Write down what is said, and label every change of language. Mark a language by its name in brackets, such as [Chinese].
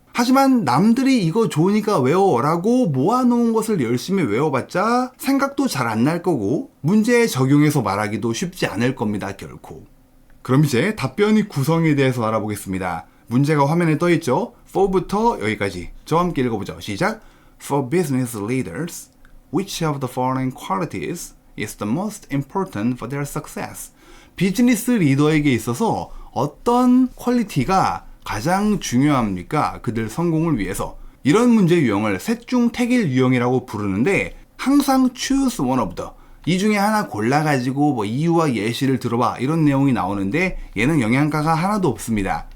[Korean] 하지만 남들이 이거 좋으니까 외워라고 모아놓은 것을 열심히 외워봤자 생각도 잘 안 날 거고 문제에 적용해서 말하기도 쉽지 않을 겁니다, 결코. 그럼 이제 답변의 구성에 대해서 알아보겠습니다. 문제가 화면에 떠있죠? for부터 여기까지 저와 함께 읽어보죠. 시작! [English] For business leaders, which of the following qualities is the most important for their success? [Korean] 비즈니스 리더에게 있어서 어떤 퀄리티가 가장 중요합니까? 그들 성공을 위해서. 이런 문제 유형을 셋 중 택일 유형이라고 부르는데 항상 [English] choose one of the, [Korean] 이 중에 하나 골라가지고 뭐 이유와 예시를 들어봐 이런 내용이 나오는데 얘는 영양가가 하나도 없습니다.